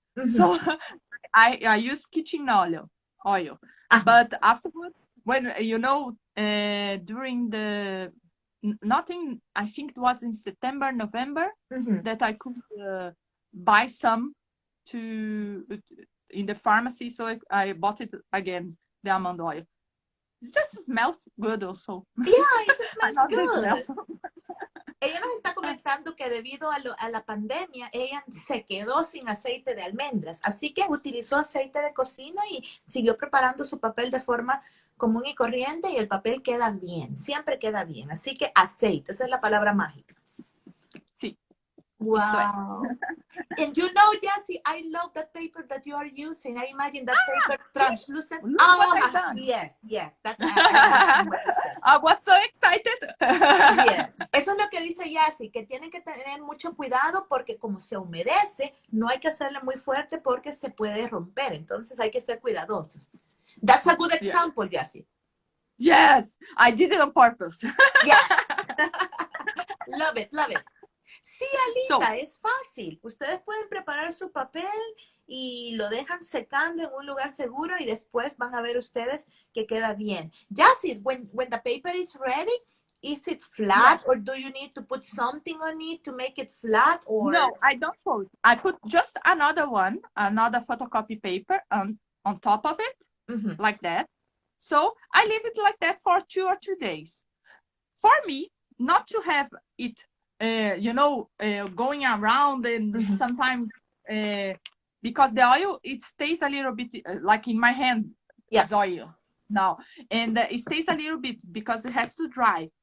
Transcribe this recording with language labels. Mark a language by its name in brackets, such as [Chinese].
[English] So I use kitchen oil. But afterwards, when, you know, during the, I think it was in September, November, that I could buy some in the pharmacy. So I bought it again, the almond oil. It just smells good also. Yeah, it just smells good. [Spanish] Ella nos está comentando que debido a la pandemia, ella se quedó sin aceite de almendras. Así que utilizó aceite de cocina y siguió preparando su papel de forma común y corriente y el papel queda bien, siempre queda bien. Así que aceite, esa es la palabra mágica. Sí. [English] Stress. Wow. And you know, Jacy, I love that paper that you are using. I imagine that paper See? translucent. Look what I've Oh, done. yes, yes. That's, I understand what you said. I was so excited. Yes. [Spanish] Eso es lo que dice Jacy, que tienen que tener mucho cuidado porque como se humedece, no hay que hacerle muy fuerte porque se puede romper. Entonces hay que ser cuidadosos. [English] That's a good example, Jacy. Yes, I did it on purpose. Yes. Love it, love it. Sí, So, [Spanish] Alita, es fácil. Ustedes pueden preparar su papel y lo dejan secando en un lugar seguro y después van a ver ustedes que queda bien. [English] Jacy, when the paper is ready, is it flat or do you need to put something on it to make it flat? Or no, I don't put. I put just another one, another photocopy paper on top of it, like that. So I leave it like that for 2 or 3 days. For me, not to have it, going around and sometimes because the oil, it stays a little bit like in my hand is oil now, and it stays a little bit because it has to dry.